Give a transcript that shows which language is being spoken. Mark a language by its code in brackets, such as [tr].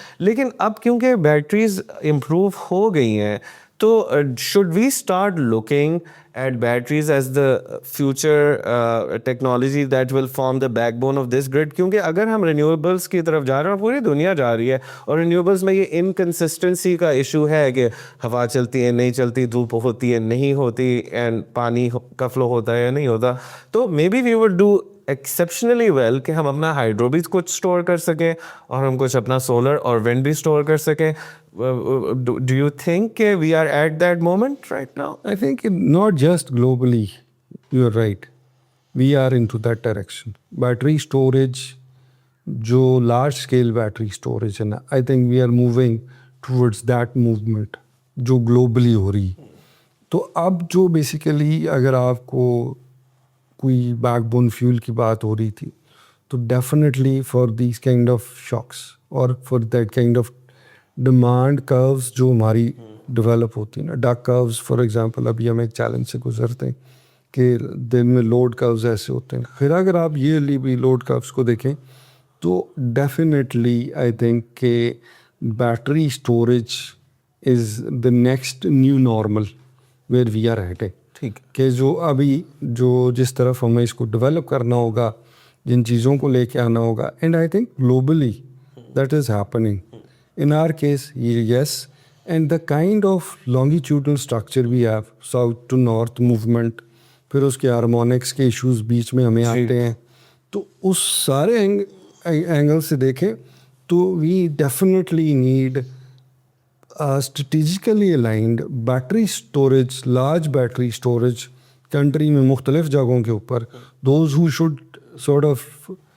[ur] لیکن اب کیونکہ بیٹریز امپروو ہو گئی ہیں تو [en] Should we start looking at batteries as the future technology that will form the backbone of this grid. [ur] کیونکہ اگر ہم renewables کی طرف جا رہے ہیں, پوری دنیا جا رہی ہے, اور renewables میں یہ انکنسسٹنسی کا ایشو ہے کہ ہوا چلتی ہے نہیں چلتی, دھوپ ہوتی ہے نہیں ہوتی, اینڈ پانی کا فلو ہوتا ہے یا نہیں ہوتا. تو [en] maybe we would do exceptionally well [ur] کہ ہم اپنا ہائیڈرو بھی کچھ اسٹور کر سکیں اور ہم کچھ اپنا سولر اور ونڈ بھی اسٹور کر سکیں. [en] Do you think we are at that moment right now? I think not just globally, you are right. We are into that direction. Battery storage, جو large scale battery storage ہے نا, I think we are moving towards that movement جو globally ہو رہی. [ur] تو اب جو basically اگر آپ کو کوئی بیک بون فیول کی بات ہو رہی تھی تو definitely [en] for these kind of shocks [ur] اور [en] for that kind of demand curves [ur] جو ہماری ڈیولپ ہوتی ہیں نا, ڈک کروز فار ایگزامپل, ابھی ہم ایک چیلنج سے گزرتے ہیں کہ دن میں لوڈ کروز ایسے ہوتے ہیں. پھر اگر آپ یہ بھی لوڈ کروز کو دیکھیں تو ڈیفینیٹلی آئی تھنک کہ [en] Battery storage is the next new normal where we are heading. [ur] ٹھیک کہ جو ابھی جو جس طرف ہمیں اس کو ڈیولپ کرنا ہوگا, جن چیزوں کو لے کے آنا ہوگا, [en] And I think globally that is happening. In our case, yes, and the kind of longitudinal structure we have, south to north movement, [ur] پھر اس کے ہارمونکس کے ایشوز بیچ میں ہمیں آتے ہیں, تو اس سارے اینگل سے دیکھیں تو [en] we definitely need strategically aligned battery storage, large battery storage [ur] country میں مختلف جگہوں کے اوپر، those ہو should sort of